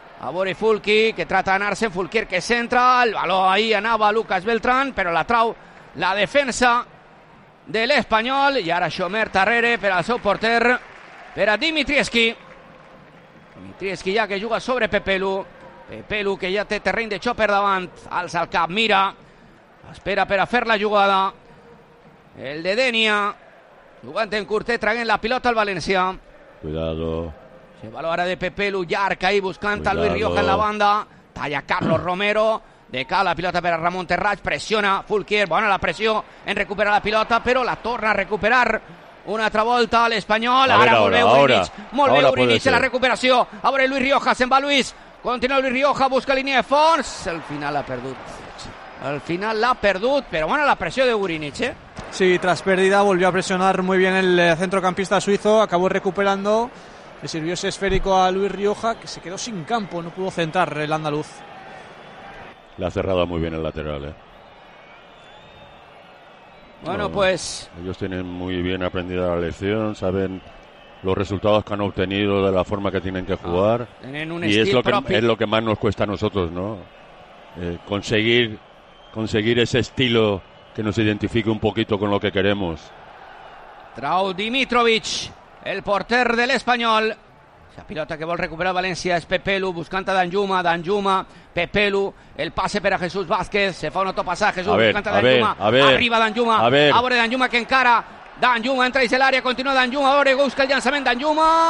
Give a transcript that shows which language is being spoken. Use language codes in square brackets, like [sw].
[ca] A veure Fulqui, que trata d'anar-se, Fulquier que centra, el baló ahí anava Lucas Beltrán, però la trau la defensa de l'Espanyol, i ara Xomer Tarrere per al seu porter, per a Dimitrievski. Dimitrievski ja que juga sobre Pepelu, Pepelu que ja té terreny de xoc per davant, alça el cap, mira, espera per a fer la jugada, el de Denia, jugant en curtet, traguent la pilota al València. [es] Cuidado. Se va ahora de Pepelu, Yarca ahí buscando a Luis Rioja en la banda. Talla Carlos Romero. De cara la pilota para Ramón Terrach. Presiona Fulquier. Bueno, la presión en recuperar la pilota, pero [ca] la torna a recuperar. [es] Una otra vuelta al Español. Ahora vuelve Urinic. Vuelve Urinic en la recuperación. Abre Luis Rioja, se va Luis. Continúa Luis Rioja, [ca] busca línea de fons. Al final la perdut. Al final la perdut, [es] pero bueno, la presión de Urinic, ¿eh? Sí, tras pérdida volvió a presionar muy bien el centrocampista suizo. Acabó recuperando. Le sirvió ese esférico a Luis Rioja, que se quedó sin campo, no pudo centrar el andaluz. Le ha cerrado muy bien el lateral, Bueno, pues ellos tienen muy bien aprendida la lección, saben los resultados que han obtenido de la forma que tienen que jugar. Tienen un y es lo, que, es lo que más nos cuesta a nosotros, ¿no? Conseguir ese estilo que nos identifique un poquito con lo que queremos. [ca] Trau Dimitrovic, el porter de l'Espanyol. La pilota que vol recuperar València és Pepelu, buscant a Danjuma. Danjuma, Pepelu, el passe per a Jesús Vázquez. Se fa un autopassatge, Jesús, buscant a Danjuma. Arriba Danjuma, a veure Danjuma que encara. Danjuma entra a l'àrea, continua Danjuma, a veure, busca el llançament Danjuma.